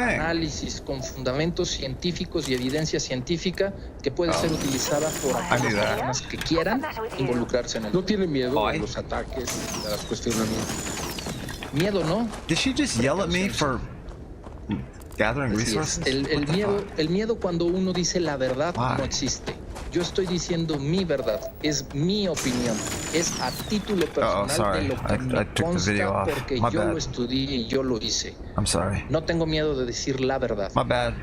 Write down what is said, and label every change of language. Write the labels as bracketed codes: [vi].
[es] análisis con fundamentos científicos y evidencia científica que puede ser utilizada por aquellas personas que quieran involucrarse en el. ¿No tiene miedo a los ataques, a los cuestionamientos? Miedo, ¿no? [en] Did she just yell at me for gathering resources? [es] El miedo cuando uno dice la verdad no existe. Yo estoy diciendo mi verdad, es mi opinión, es a título personal de lo que me consta porque yo lo estudié y yo lo hice. [en] I'm sorry. [es] No tengo miedo de decir la verdad. [en] My bad.